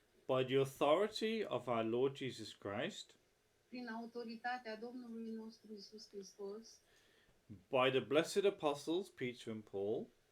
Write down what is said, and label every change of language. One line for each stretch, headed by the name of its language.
English: by the authority of our Lord Jesus Christ,
Romanian: prin autoritatea Domnului nostru Isus Hristos,
English: by the blessed apostles Peter and Paul,